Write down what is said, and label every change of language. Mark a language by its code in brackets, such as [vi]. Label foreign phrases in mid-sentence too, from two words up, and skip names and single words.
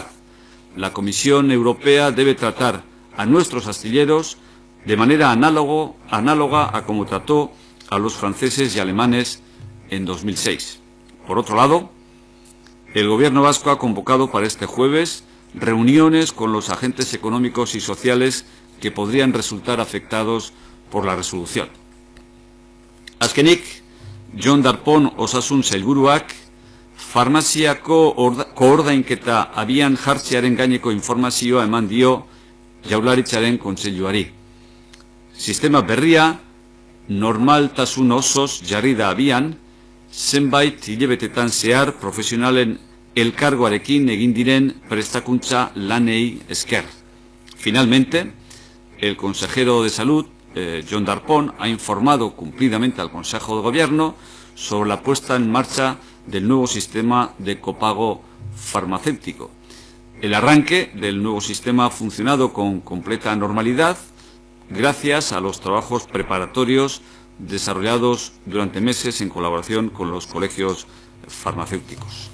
[es] La Comisión Europea debe tratar a nuestros astilleros de manera análoga a como trató a los franceses y alemanes en 2006. Por otro lado, el Gobierno vasco ha convocado para este jueves reuniones con los agentes económicos y sociales que podrían resultar afectados por la resolución. [eu] Azkenik, Jon Darpón Osasun Sailburuak farmaziako koordainketa abian jartzearen gaineko informazioa eman dio Jaurlaritzaren Kontseiluari. Sistema berria normaltasun osoz jarri da abian, zenbait hilabetetan zehar profesionalen elkargoarekin egin diren prestakuntza lanei esker. [es] Finalmente, el consejero de Salud, Jon Darpón, ha informado cumplidamente al Consejo de Gobierno sobre la puesta en marcha del nuevo sistema de copago farmacéutico. El arranque del nuevo sistema ha funcionado con completa normalidad gracias a los trabajos preparatorios desarrollados durante meses en colaboración con los colegios farmacéuticos.